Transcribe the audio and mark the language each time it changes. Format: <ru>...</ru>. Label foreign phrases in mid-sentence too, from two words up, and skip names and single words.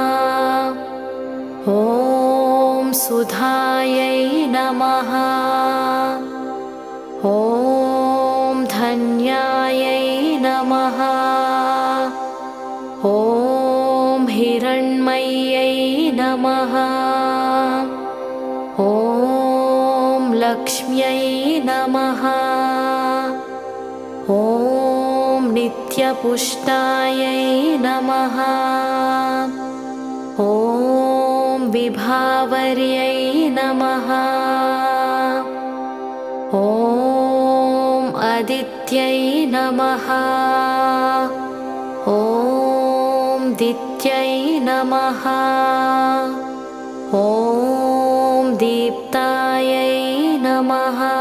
<sa>ఓం సుధాయై నమః ఓం ధన్యాయై నమః ఓం హిరణ్మయ్యై నమః ఓం లక్ష్మ్యై నమః ఓం నిత్యపుష్టాయై నమః ఓం విభావర్యై నమః ॐ अदित्यै नमः। ॐ दित्यै नमः। ॐ दीप्तायै नमः।</sa>